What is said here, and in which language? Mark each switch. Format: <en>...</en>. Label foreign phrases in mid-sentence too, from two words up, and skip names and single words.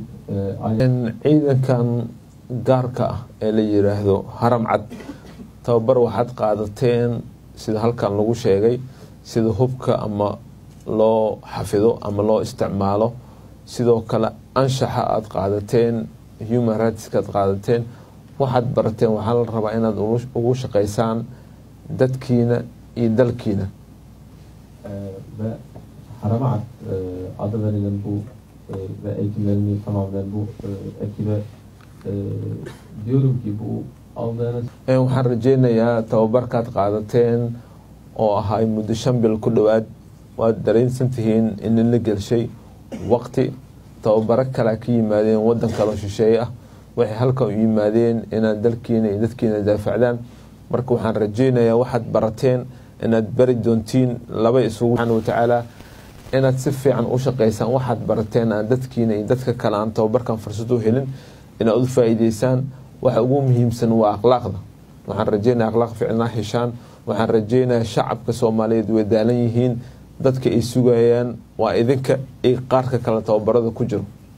<so>ciidankan gaarka ah ee la yiraahdo Haram Cad tababar waxaad qaadateen sida halkan lagu sheegay sida hubka ama loo xafido ama loo isticmaalo sidoo kale anshaxa aad qaadateen</so> <en>human rights</en> <so>ka qaadateen waxaad barateen waxaa la rabaa inaad ugu shaqeysaan dadkiina iyo dalkiina.</so> <tr>Ve Haram Cad adı verilen bu ve eğitimlerini tamamlayan bu ekibe diyorum ki bu aldığınız</tr> <so>waxaan rajeynayaa tababarkaad qaadateen oo ahay muddo 5 bil ku dhawaad waad dareensan tihiin in la gelshay waqti tababaro kale ka yimaadeen wadan kale shisheeye ah waxay halka u yimaadeen inaad dalkiina iyo dadkiina daafacdaan marka waxaan rajeynayaa waxaad barateen inaad bari doontiin laba isugu</so> <ar>سبحانه وتعالى</ar> <so>inaad si fiican u shaqeysaan waxaad barateen aan dadkiina iyo dadka kale aan tababarkan fursad u helin inaad u faa'iideysaan waxa ugu muhiimsan waa akhlaaqda waxaan rajeynayaa akhlaaq fiican heshaan waxaan rajeynayaa shacabka Soomaaliyeed way daalan yihiin dadka ay sugayaan waa idinka ay qaarka kala tababarada ku jiro</so>